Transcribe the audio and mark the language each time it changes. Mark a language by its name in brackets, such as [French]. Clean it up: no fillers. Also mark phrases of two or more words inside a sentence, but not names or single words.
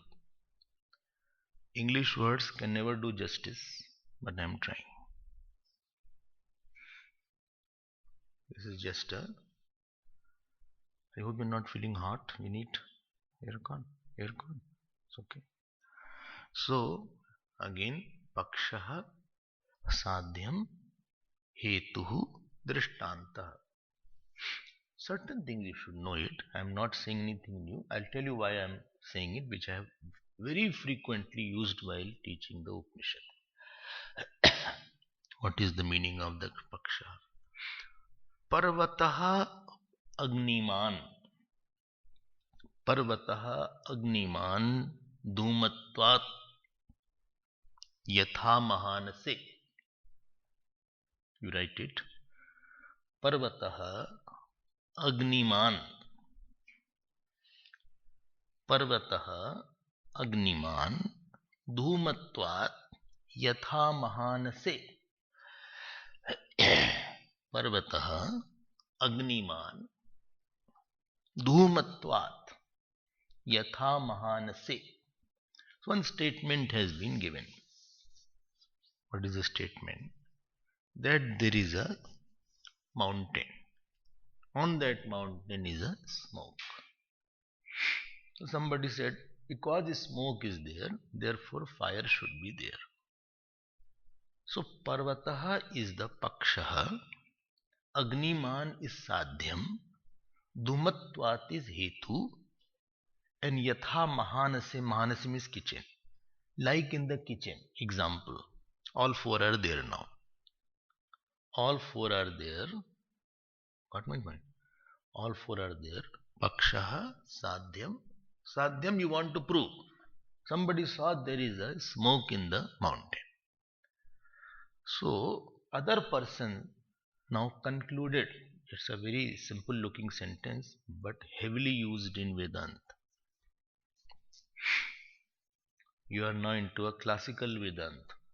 [English] English words can never do justice, but I am trying. This is just a. I hope you're not feeling hot. We need aircon. Aircon. It's okay. So again, [Sanskrit] पक्ष, साध्यम्, हेतुः, दृष्टान्तः. [English] Certain things you should know it. I am not saying anything new. I'll tell you why I am saying it, which I have very frequently used while teaching the Upanishad. What is the meaning of the paksha? [Sanskrit] पर्वतः अग्निमान्. पर्वतः अग्निमान् धूमत्वात् यथा महानसे. [English] You write it. [Sanskrit] पर्वतः अग्निमान्. पर्वतः अग्निमान् धूमत्वात् यथा महानसे. पर्वतः अग्निमान् धूमत्वात् यथा महानसे. [English] So one statement has been given. What is the statement? That there is a mountain. On that mountain is a smoke. So somebody said, because the smoke is there, therefore fire should be there. So Parvataha is the pakshaha, Agniman is sadhyam, Dhumatvat is hetu, and [Sanskrit] यथा महानसे, [English] Mahanase means kitchen. Like in the kitchen, example, all 4 are there now. All 4 are there. Got my point? All 4 are there. [Sanskrit] पक्षः, साध्यम्. [English] Sadhyam you want to prove. Somebody saw there is a smoke in the mountain. So other person now concluded. It's a very simple looking sentence, but heavily used in Vedanta. You are now into a classical Vedanta.